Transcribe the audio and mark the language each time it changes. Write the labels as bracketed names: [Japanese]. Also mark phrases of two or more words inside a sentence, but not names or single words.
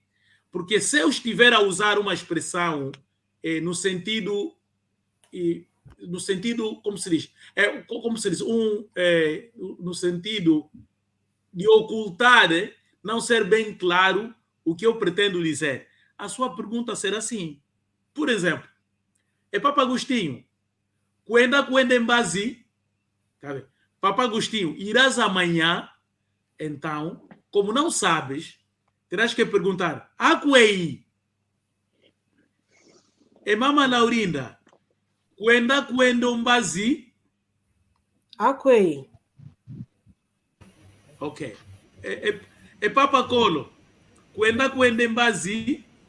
[Portuguese] Porque se eu estiver a usar uma expressão no sentido, como se diz, no sentido de ocultar, não ser bem claro o que eu pretendo dizer, a sua pergunta será assim. Por exemplo, Papa Agostinho, [Kongo] kwende embazi, [Portuguese] tá? Papa Agostinho, irás amanhã? Então, como não sabes, terás que perguntar, [Kongo] Akwei, Mama Laurinda, kwende umbazi? Akwei. [Portuguese] Ok. [Kongo] Papa Colo, kwende embazi?